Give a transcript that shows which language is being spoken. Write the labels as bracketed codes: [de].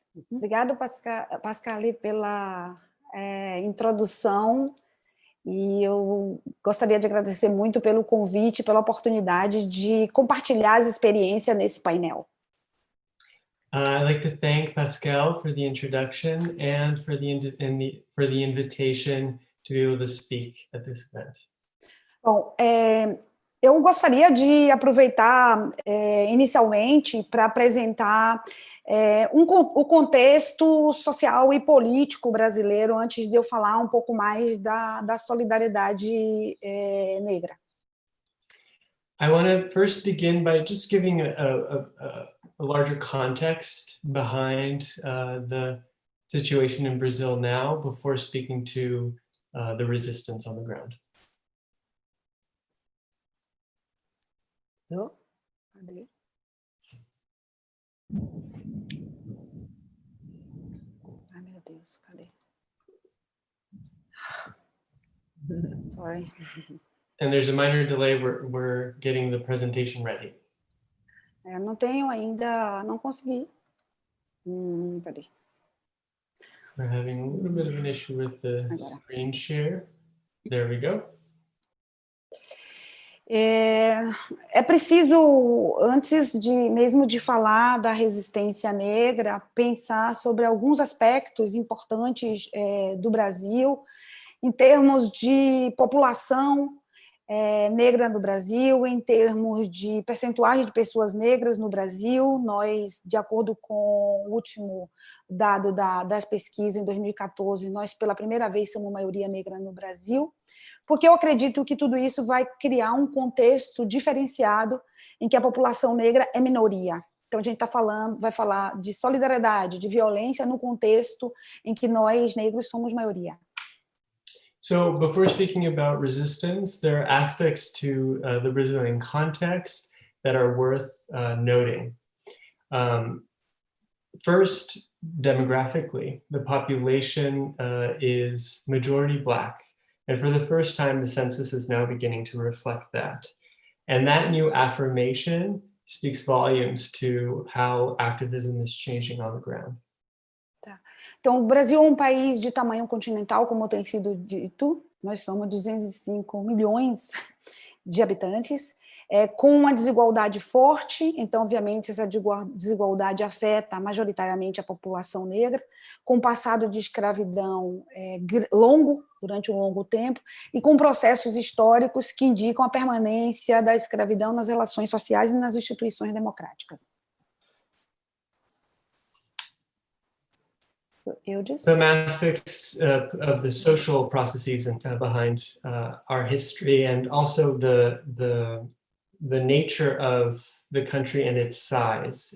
[pt] Obrigado, Pascali, pela introdução. E eu gostaria de agradecer muito pelo convite, pela oportunidade de compartilhar as experiências nesse painel. [en] I'd like to thank Pascal for the introduction and for the invitation to be able to speak at this event. [pt] Bom, eu gostaria de aproveitar inicialmente para apresentar o contexto social e político brasileiro antes de eu falar um pouco mais da solidariedade negra. [en] I want to first begin by just giving a larger context behind the situation in Brazil now before speaking to the resistance on the ground. [pt] Cadê? Ai, meu Deus, cadê? [en] Sorry. And there's a minor delay. We're getting the presentation ready. [pt] Não tenho ainda, não consegui. Cadê? [en] We're having a little bit of an issue with the screen share. There we go. [pt] É preciso, antes mesmo de falar da resistência negra, pensar sobre alguns aspectos importantes do Brasil, em termos de população negra no Brasil, em termos de percentuais de pessoas negras no Brasil. Nós, de acordo com o último dado das pesquisas em 2014, nós pela primeira vez somos maioria negra no Brasil, porque eu acredito que tudo isso vai criar um contexto diferenciado em que a população negra é minoria. Então a gente vai falar de solidariedade, de violência no contexto em que nós negros somos maioria. [en] So before speaking about resistance, there are aspects to the Brazilian context that are worth noting. First, demographically, the population is majority Black. And for the first time, the census is now beginning to reflect that. And that new affirmation speaks volumes to how activism is changing on the ground. [pt] Então, o Brasil é um país de tamanho continental, como tem sido dito. Nós somos 205 milhões de habitantes, com uma desigualdade forte. Então, obviamente, essa desigualdade afeta majoritariamente a população negra, com passado de escravidão durante um longo tempo, e com processos históricos que indicam a permanência da escravidão nas relações sociais e nas instituições democráticas. [en] Some aspects of the social processes behind our history, and also the nature of the country and its size.